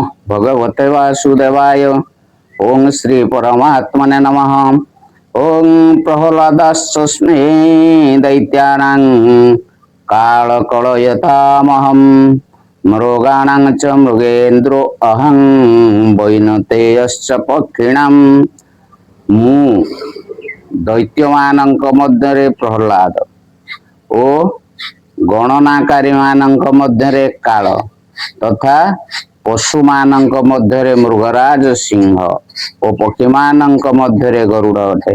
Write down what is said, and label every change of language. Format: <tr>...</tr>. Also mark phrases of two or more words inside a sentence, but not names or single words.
<sa>भगवते वासुदेवाय। ओं श्री परमात्मने नमः। ओं प्रह्लादास्मै दैत्यानां कालकलयतामहं मृगाणां च मृगेन्द्रो अहं वैनतेयश्च पक्षिणां।</sa> <or>ମୁଁ ଦୈତ୍ୟମାନଙ୍କ ମଧ୍ୟରେ ପ୍ରହ୍ଲାଦ ଓ ଗଣନାକାରୀ ମାନଙ୍କ ମଧ୍ୟରେ କାଳ ତଥା ପଶୁମାନଙ୍କ ମଧ୍ୟରେ ମୃଗରାଜ ସିଂହ ଓ ପକ୍ଷୀମାନଙ୍କ ମଧ୍ୟରେ ଗରୁଡ଼ ଅଟେ।</or>